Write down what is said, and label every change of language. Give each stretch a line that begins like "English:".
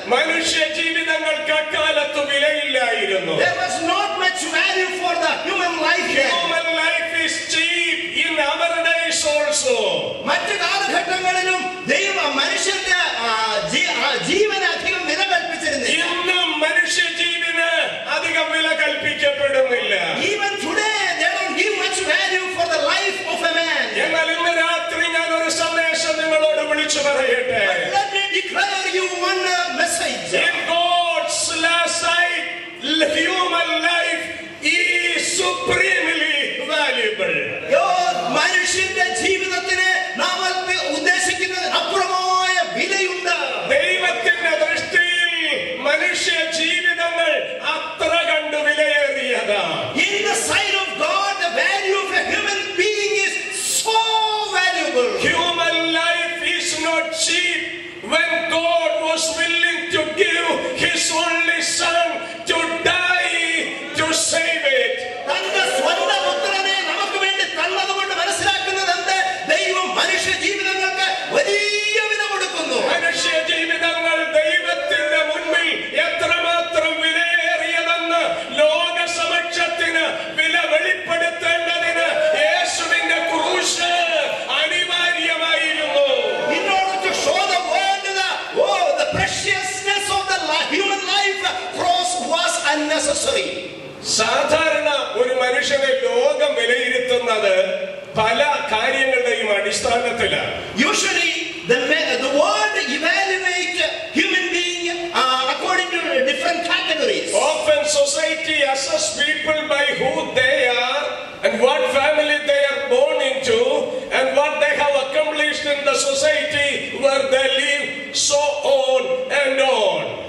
Malayalam: മനുഷ്യ ജീവിതങ്ങൾക്ക് അക്കാലത്ത് വിലയില്ലായിരുന്നു.
English: There was not much value for the human life. Human life is cheap in our days also.
Malayalam: മറ്റു കാലഘട്ടങ്ങളിലും മനുഷ്യന്റെ ജീവന് അധികം വില കൽപ്പിച്ചിരുന്നില്ല. ഇന്നും മനുഷ്യ ജീവന് അധികം വില കൽപ്പിക്കപ്പെടുന്നില്ല.
English: Even today they don't give much value for the life of a man.
Malayalam: എന്നാൽ ഇന്ന് രാത്രി ഞാൻ ഒരു സന്ദേശം നിങ്ങളോട് വിളിച്ചു പറയട്ടെ.
English: Let me declare you one message. In God's sight, human life is supremely valuable.
Malayalam: മനുഷ്യന്റെ ജീവിതത്തിന് നാം ഉദ്ദേശിക്കുന്നത് അപ്പുറമായ വിലയുണ്ട്. ദൈവത്തിന്റെ ദൃഷ്ടിയിൽ മനുഷ്യ ജീവിതങ്ങൾ അത്ര കണ്ടു വിലയേറിയതാണ്.
English: In the sight of God, the value of a human being is so valuable. Human life is not cheap. When God was willing to give His only Son to die to save it.
Malayalam: തന്റെ സ്വന്തം പുത്രനെ നമുക്ക് വേണ്ടി തന്നതുകൊണ്ട് മനസ്സിലാക്കുന്നത് എന്ത്? ദൈവം മനുഷ്യ ജീവിതങ്ങൾക്ക് വലിയ വില കൊടുക്കുന്നു. മനുഷ്യ ജീവിതങ്ങൾ ദൈവത്തിന്റെ മുൻപിൽ എത്രമാത്രം വിലയേറിയതെന്ന് ലോക സമക്ഷത്തിന് വില വെളിപ്പെടുത്തേണ്ടതിന് യേശുവിന്റെ ക്രൂശ് അനിവാര്യമായിരുന്നു.
English: In order to show the world the preciousness of the human life, cross was unnecessary.
Malayalam: സാധാരണ ഒരു മനുഷ്യനെ ലോകം വിലയിരുത്തുന്നത് പല കാര്യങ്ങളുടെയും അടിസ്ഥാനത്തിലാണ്.
English: Usually, the world evaluate human being according to different categories. Often society assess people by who they are and what family they are born into and what they have accomplished in the society where they live, so on and on.